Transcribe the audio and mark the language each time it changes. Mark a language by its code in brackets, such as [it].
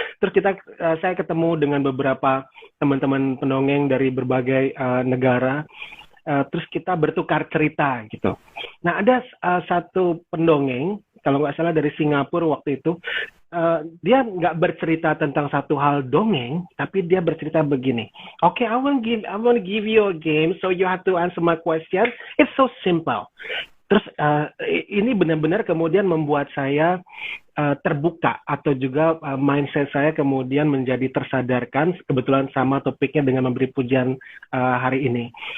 [id] Terus saya ketemu dengan beberapa teman-teman pendongeng dari berbagai negara. Terus kita bertukar cerita gitu. Nah ada satu pendongeng, kalau nggak salah dari Singapura waktu itu, dia nggak bercerita tentang satu hal dongeng, tapi dia bercerita begini. [en] Okay, I want to give you a game, so you have to answer my question. It's so simple. [id] Terus ini benar-benar kemudian membuat saya terbuka atau juga mindset saya kemudian menjadi tersadarkan kebetulan sama topiknya dengan memberi pujian hari ini.